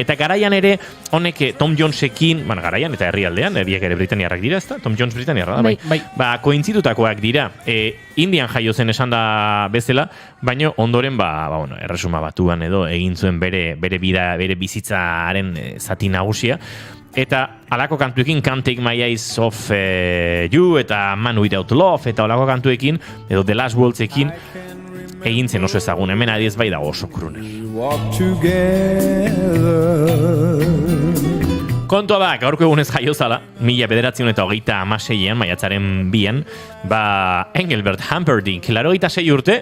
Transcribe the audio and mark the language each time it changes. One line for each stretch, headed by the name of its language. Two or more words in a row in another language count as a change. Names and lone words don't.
Basque: Eta garaian ere, honek Tom Jonesekin, garaian eta herrialdean, herriak ere britaniarrak dira, ez da? Tom Jones britaniarra da, bai. Kointzitutakoak dira. Indian jaio zen esan da bezala, baina ondoren, Erresuma Batuan edo egin zuen bere bizitzaren zati nagusia. Eta alako kantuekin Can't Take My Eyes Off You eta Man Without Love eta alako kantuekin edo The Last Waltzekin egin zen oso ezagun, hemen adiez bai dago oso crooner. Kontua da, gaurko egunez jaio zala, 1926an, maiatzaren 2an, Engelbert Humperdinck, 86 urte,